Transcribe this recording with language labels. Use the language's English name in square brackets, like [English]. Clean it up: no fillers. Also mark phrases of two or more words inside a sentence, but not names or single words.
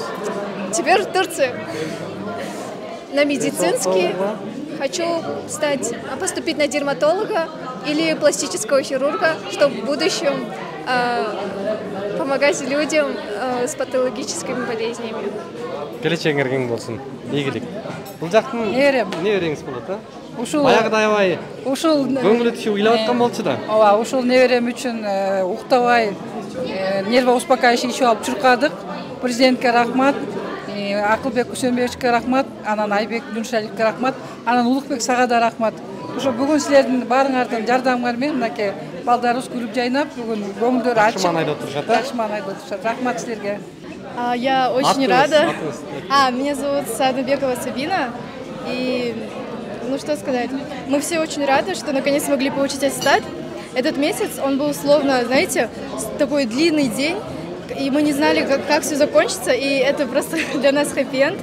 [Russian] Теперь в Турции. На медицинский. Хочу поступить на дерматолога или пластического хирурга, чтобы в будущем помогать людям с патологическими болезнями. [Kyrgyz] Келечегиңер кең болсун. Ийгилик. Бул жактын не береңиз болот, а? Баягыдай аябай ушул көңүлү түшүп ыйлап аткан болчу да. Ооба, ушул неберем үчүн уктабай нервоуспокаивающий ичип алып чуркадык. Президентке рахмат, Акылбек Үсөнбековичке рахмат, анан Айбек Юнушалиевке рахмат, анан Улукбек сага да рахмат. Ошо бүгүн силердин баарыңардын жардамыңар менен мынакей балдарыбыз күлүп жайнап, бүгүн көңүлдөрү ачык. Жакшы маанайда отурушат, а? Жакшы маанайда отурушат. Рахмат силерге. [Russian] Я очень рада. Меня зовут Садыбекова Сабина. И, что сказать, мы все очень рады, что наконец смогли получить аттестат. Этот месяц, он был словно, знаете, такой длинный день, и мы не знали, как все закончится, и это просто для нас хэппи-энд.